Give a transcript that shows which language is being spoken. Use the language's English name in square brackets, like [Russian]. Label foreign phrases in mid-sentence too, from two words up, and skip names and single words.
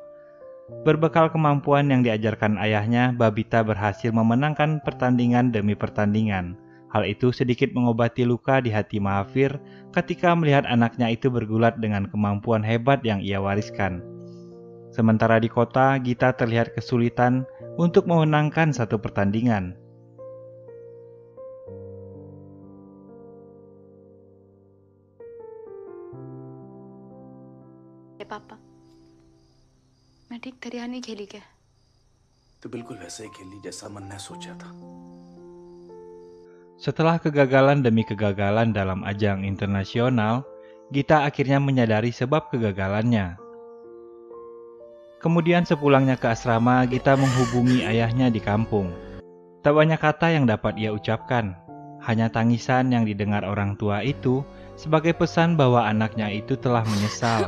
[Indonesian] Berbekal kemampuan yang diajarkan ayahnya, Babita berhasil memenangkan pertandingan demi pertandingan. Hal itu sedikit mengobati luka di hati Mahafir ketika melihat anaknya itu bergulat dengan kemampuan hebat yang ia wariskan. Sementara di kota, Gita terlihat kesulitan untuk memenangkan satu pertandingan. [Hindi] पापा, मैं ठीक तरह नहीं खेली क्या? तो बिल्कुल वैसे ही खेली जैसा मन ने सोचा था। [Indonesian] Setelah kegagalan demi kegagalan dalam ajang internasional, Gita akhirnya menyadari sebab kegagalannya. Kemudian sepulangnya ke asrama, Gita menghubungi ayahnya di kampung. Tak banyak kata yang dapat ia ucapkan, hanya tangisan yang didengar orang tua itu sebagai pesan bahwa anaknya itu telah menyesal.